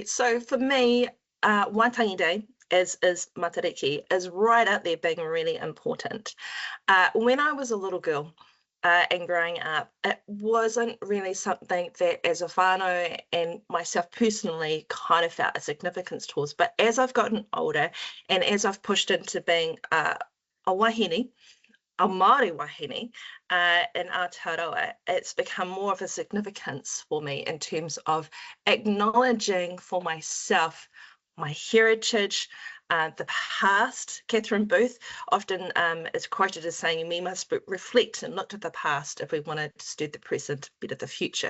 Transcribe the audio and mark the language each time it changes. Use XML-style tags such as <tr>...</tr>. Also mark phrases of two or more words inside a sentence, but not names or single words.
<en>So for me, Waitangi Day is Matariki is right up there being really important. When I was a little girl and growing up, it wasn't really something that as a whānau and myself personally kind of felt a significance towards. But as I've gotten older and as I've pushed into being a wahine, a</en> <mi>Māori wahine</mi> <en>in Aotearoa, it's become more of a significance for me in terms of acknowledging for myself my heritage, the past. Catherine Booth often is quoted as saying, we must reflect and look to the past if we want to steer the present, better the future.</en>